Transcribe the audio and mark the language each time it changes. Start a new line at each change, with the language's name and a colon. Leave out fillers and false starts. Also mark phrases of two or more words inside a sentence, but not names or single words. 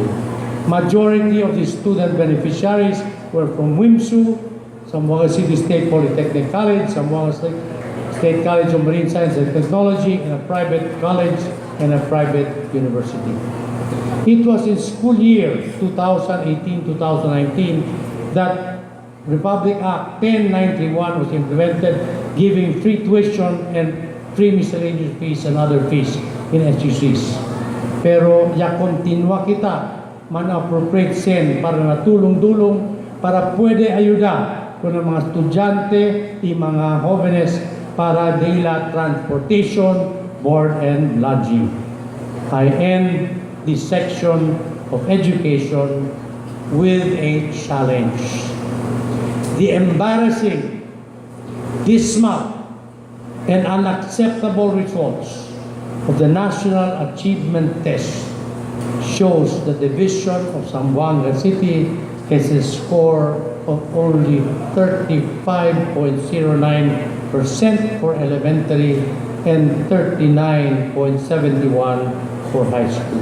English: Majority of the student beneficiaries were from WIMSU, Zamboanga City State Polytechnic College, Zamboanga State College of Marine Science and Technology, and a private college and a private university. It was in school year 2018-2019 that Republic Act 1091 was implemented, giving free tuition and free miscellaneous fees and other fees in SGCs.
Chavacano: Pero ya continua kita man-appropriate sen para natulong-dulong para pwede ayuda kung ang mga estudyante y mga jóvenes para nila transportation,
English: board, and lodging. I end this section of education with a challenge. The embarrassing, dismal, and unacceptable results of the National Achievement Test shows the division of Zamboanga City has a score of only 35.09% for elementary and 39.71% for high school.